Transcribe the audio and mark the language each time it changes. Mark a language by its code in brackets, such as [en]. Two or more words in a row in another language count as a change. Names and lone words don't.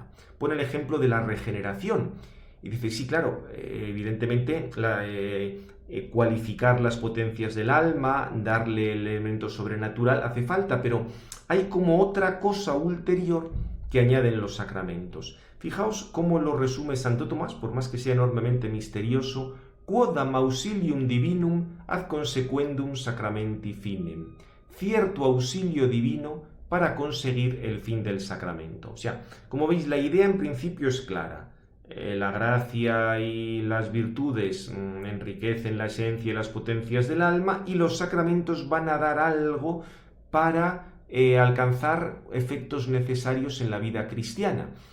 [es] Pone el ejemplo de la regeneración. Y dice, sí, claro, evidentemente cualificar las potencias del alma, darle el elemento sobrenatural, hace falta, pero hay como otra cosa ulterior que añaden los sacramentos. Fijaos cómo lo resume Santo Tomás, por más que sea enormemente misterioso, [la] quodam auxilium divinum ad consequendum sacramenti finem. [es] Cierto auxilio divino para conseguir el fin del sacramento. O sea, como veis, la idea en principio es clara. La gracia y las virtudes enriquecen la esencia y las potencias del alma, y los sacramentos van a dar algo para alcanzar efectos necesarios en la vida cristiana.